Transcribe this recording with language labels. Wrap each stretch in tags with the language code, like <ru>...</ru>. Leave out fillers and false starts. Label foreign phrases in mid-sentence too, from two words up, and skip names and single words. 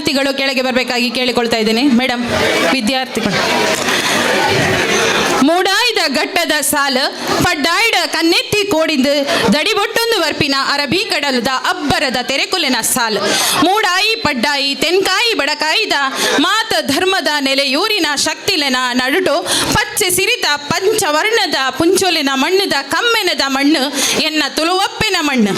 <kn>ವಿದ್ಯಾರ್ಥಿಗಳು ಕೆಳಗೆ ಬರಬೇಕಾಗಿ ಕೇಳಿಕೊಳ್ತಾ ಇದ್ದೇನೆ. ಮೇಡಮ್, ವಿದ್ಯಾರ್ಥಿಗಳು.</kn> <tcy>ಮೂಡಾಯ್ದ ಗಟ್ಟದ ಸಾಲ ಪಡ್ಡಾಯ್ಡ ಕನ್ನೆತ್ತಿ ಕೋಡಿಂದು ದಡಿಬೊಟ್ಟೊಂದು ವರ್ಪಿನ ಅರಬಿ ಕಡಲದ ಅಬ್ಬರದ ತೆರೆಕುಲಿನ ಸಾಲ್ ಮೂಡಾಯಿ ಪಡ್ಡಾಯಿ ತೆನ್ಕಾಯಿ ಬಡಕಾಯಿದ ಮಾತ ಧರ್ಮದ ನೆಲೆಯೂರಿನ ಶಕ್ತಿಲೆನ ನಡುಟು ಪಚ್ಚೆ ಸಿರಿತ ಪಂಚವರ್ಣದ ಪುಂಚೋಲಿನ ಮಣ್ಣದ ಕಮ್ಮೆನದ ಮಣ್ಣು ಎನ್ನ ತುಳುವಪ್ಪಿನ ಮಣ್ಣು.</tcy>